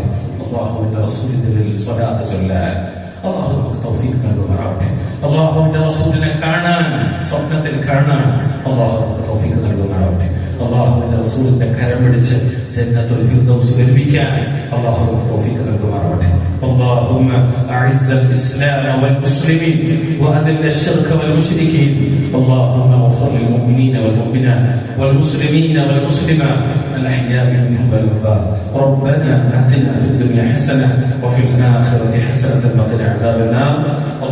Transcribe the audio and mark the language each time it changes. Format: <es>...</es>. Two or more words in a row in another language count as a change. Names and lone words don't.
<ml>അള്ളാഹുവിന്റെ റസൂലിന്റെ പേരിൽ സ്വലാത്ത് ചൊല്ലാൻ അള്ളാഹു നമുക്ക് തൗഫീഖ് നൽകുമാറാവട്ടെ. അള്ളാഹുവിന്റെ റസൂലിനെ കാണാൻ, സ്വപ്നത്തിൽ കാണാൻ അള്ളാഹു നമുക്ക് തൗഫീഖ് നൽകുമാറാവട്ടെ. അള്ളാഹുവിന്റെ റസൂലിന്റെ കരം പിടിച്ച് ജന്നത്തുൽ ഫിർദൗസ് ലഭിക്കാൻ അള്ളാഹു നമുക്ക് തൗഫീഖ് നൽകുമാറാവട്ടെ.</ml> <ar>اللهم أعز الإسلام والمسلمين وأذل الشرك والمشركين. اللهم اغفر للمؤمنين والمؤمنات والمسلمين والمسلمات الأحياء منهم والأموات. ربنا آتنا في الدنيا حسنة وفي الآخرة حسنة وقنا عذاب النار.</ar>